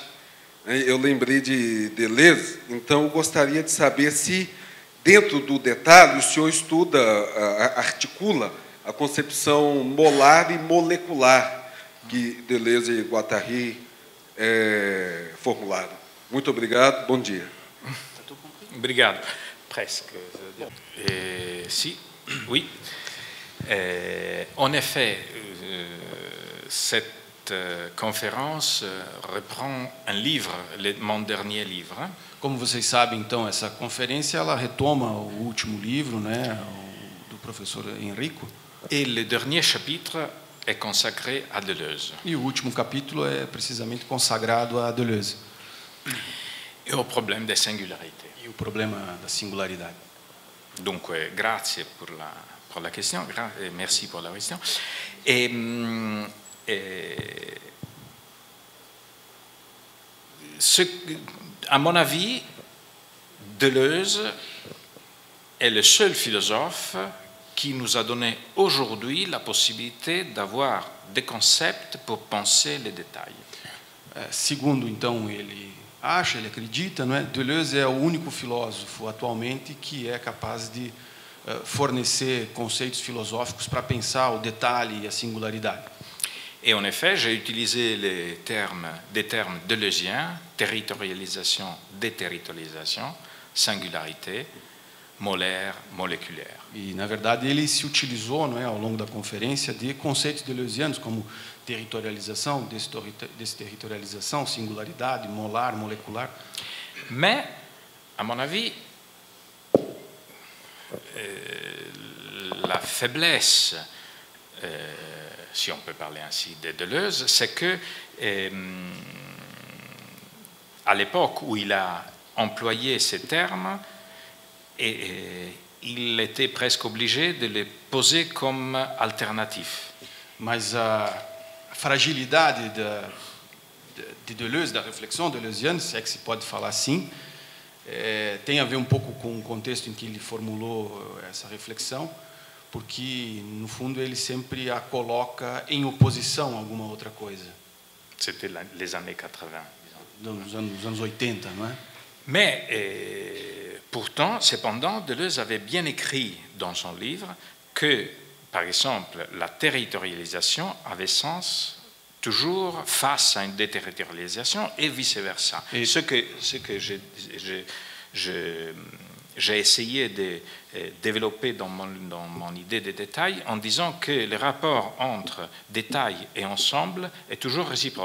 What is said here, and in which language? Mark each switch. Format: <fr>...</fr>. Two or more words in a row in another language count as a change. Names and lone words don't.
<pt>Eu lembrei de Deleuze, então eu gostaria de saber se, dentro do detalhe, o senhor estuda, articula a concepção molar e molecular que Deleuze e Guattari formularam. Muito obrigado, bom dia. Obrigado.</pt> <fr>Presque. Si, oui. En effet, cette conférence reprend un livre, mon dernier livre.</fr> <pt>Como vocês sabem, então, essa conferência ela retoma o último livro, né, do professor Henrico.</pt> <fr>Et le dernier chapitre est consacré à Deleuze.</fr> <pt>E o último capítulo é precisamente consagrado a Deleuze.</pt> <fr>Et au problème des singularités.</fr> <pt>E o problema da singularidade.</pt> <fr>Donc, grazie pour la question, merci pour la question. Et à mon avis, Deleuze est le seul philosophe qui nous a donné aujourd'hui la possibilité d'avoir des concepts pour penser les détails.</fr> <pt>Segundo, então, ele acha, ele acredita, não é? Deleuze é o único filósofo atualmente que é capaz de fornecer conceitos filosóficos para pensar o detalhe e a singularidade.</pt> <fr>Et en effet, j'ai utilisé des termes deleuziens, territorialisation, déterritorialisation, singularité, molaire, moléculaire.</fr> <pt>E, na verdade, ele se utilizou, não é, ao longo da conferência, de conceitos deleuzianos como territorialização, desterritorialização, singularidade, molar, molecular.</pt> <fr>Mais, à mon avis, la faiblesse, si on peut parler ainsi, de Deleuze, c'est que à l'époque où il a employé ces termes, il était presque obligé de les poser comme alternatifs.</fr> <pt>Mas a fragilidade de Deleuze, da reflexão deleuziana, se é que se pode falar assim, tem a ver um pouco com o contexto em que ele formulou essa reflexão, porque, no fundo, ele sempre a coloca em oposição a alguma outra coisa.</pt> <fr>C'était les années 80, disons.</fr> <pt>Nos anos 80, não é?</pt> <fr>Mais, pourtant, cependant, Deleuze avait bien écrit dans son livre que, par exemple, la territorialisation avait sens toujours face à une déterritorialisation et vice-versa. Et ce que j'ai essayé de développer dans mon idée des détails en disant que le rapport entre détail et ensemble est toujours réciproque.</fr>